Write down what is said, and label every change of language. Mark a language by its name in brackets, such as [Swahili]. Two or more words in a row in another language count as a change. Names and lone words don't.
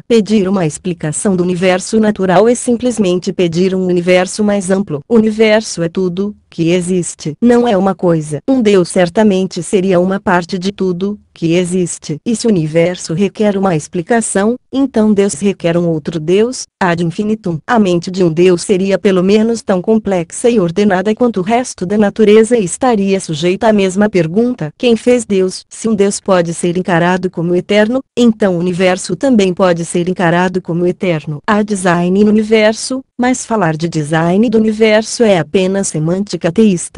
[Portuguese] Pedir uma explicação do universo natural é simplesmente pedir um universo mais amplo. O universo é tudo que existe. Não é uma coisa. Um Deus certamente seria uma parte de tudo que existe. E se o universo requer uma explicação, então Deus requer um outro Deus, [Latin] ad infinitum. [Portuguese] A mente de um Deus seria pelo menos tão complexa e ordenada quanto o resto da natureza e estaria sujeita à mesma pergunta: quem fez Deus? Se um Deus pode ser encarado como eterno, então o universo também pode ser encarado como eterno. Há design no universo, mas falar de design do universo é apenas semântica teísta.